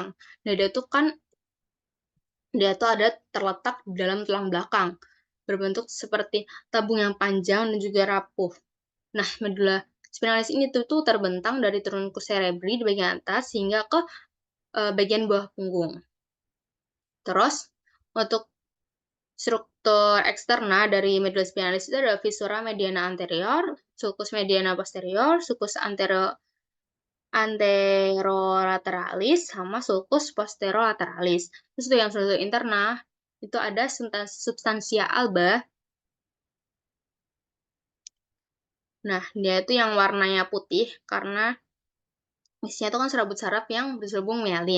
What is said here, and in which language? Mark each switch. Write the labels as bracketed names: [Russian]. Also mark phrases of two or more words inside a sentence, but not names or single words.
[Indonesian] Nah, dia tuh ada terletak di dalam tulang belakang, berbentuk seperti tabung yang panjang dan juga rapuh. Nah, [Latin] medulla spinalis [Indonesian] ini tuh terbentang dari [Latin] truncus cerebri [Indonesian] di bagian atas hingga ke bagian bawah punggung. Terus, untuk struktur eksterna dari [Latin] medulla spinalis [Indonesian] itu ada [Latin] viscera mediana anterior, sulcus mediana posterior, sulcus anterolateralis, sama sulcus posterolateralis. [Indonesian] Terus untuk yang struktur interna, itu ada [Latin] substansia alba. [Indonesian] Nah, dia itu yang warnanya putih karena isinya itu kan serabut saraf yang berselubung mielin.